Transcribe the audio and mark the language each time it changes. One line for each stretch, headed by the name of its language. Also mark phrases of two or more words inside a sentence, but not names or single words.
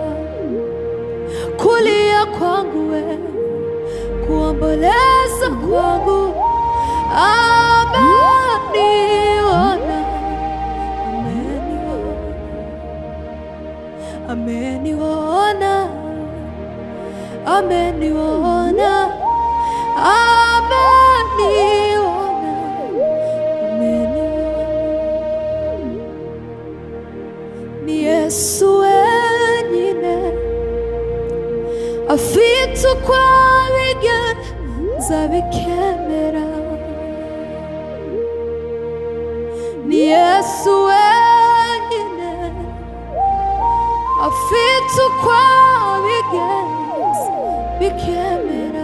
Swahili: Kulia kwangu, kuomboleza kwangu, ameniona, ameniona, ameniona, ameniona, ameniona, ameniona.
Kinyarwanda: Yesu wenyine afite uko abigenza bikemera. Ni Yesu wenyine afite uko abigenza bikemera.